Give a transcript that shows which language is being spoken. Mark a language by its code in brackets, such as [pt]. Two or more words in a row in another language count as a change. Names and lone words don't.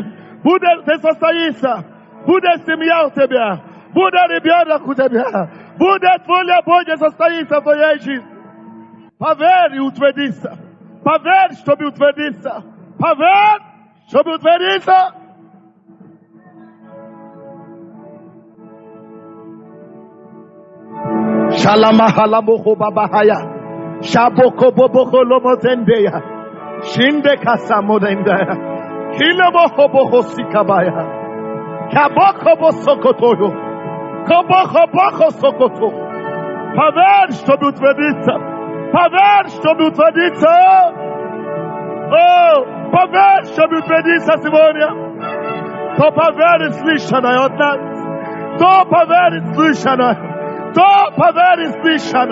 [ru] Будет ты состоится. Будет семья у тебя. Будет ребенок у тебя. Будет воля Божья состоится в твоей жизни. Поверь и утвердиться. Поверь, чтобы утвердиться. Поверь, чтобы утвердиться. Shalamahalaboko babahaya. Shaboko boboko lomozendeya. Shinde kasamodendaya. Kilaboko boko sikabaya. Kaboko bosokotoyo. Kaboko boko sokoto. Поверь, чтобы утвердиться. Поверь, чтобы утвердиться. О, поверь, чтобы утвердиться сегодня. То поверит слышанное от нас. То поверит слышанное. То поверит слышано.